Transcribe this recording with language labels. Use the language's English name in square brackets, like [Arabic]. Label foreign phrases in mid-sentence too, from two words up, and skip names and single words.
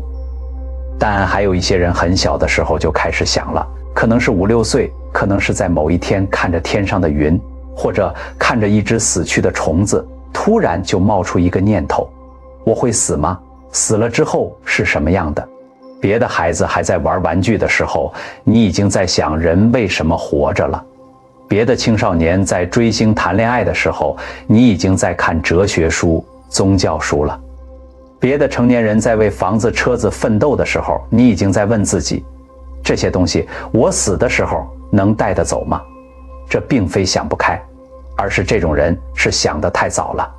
[Chinese] 但還有一些人很小的時候就開始想了，可能是5、6歲，可能是在某一天看着天上的雲，或者看着一只死去的蟲子，突然就冒出一個念頭：我會死嗎？死了之後是什麼樣的？別的孩子還在玩玩具的時候，你已經在想人為什麼活着了。別的青少年在追星談戀愛的時候，你已經在看哲學書、宗教書了。別的成年人在為房子、車子奮鬥的時候，你已經在問自己：這些東西我死的時候能帶得走嗎？這並非想不開，而是這種人是想得太早了。